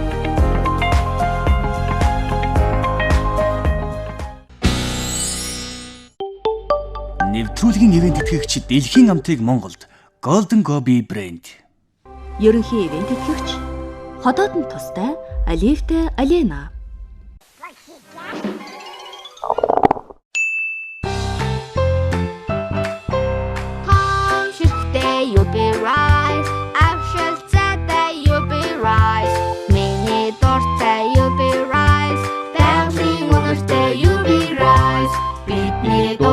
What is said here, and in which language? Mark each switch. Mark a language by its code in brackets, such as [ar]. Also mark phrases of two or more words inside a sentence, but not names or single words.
[mn] Нэвтрүүлгийн ивент тэтгэгч Дэлхийн амтыг Монголд Golden Gobi брэнд. Ерөнхий ивент тэтгэгч Ходоодны тустай Алифтэй Алена. [en] You'll be right. Avшилцаатай you'll be right. [mn] Миний дуртай [en] you'll be right. [mn] Бэлгийн үнэртэй [en] you'll be right. Бидний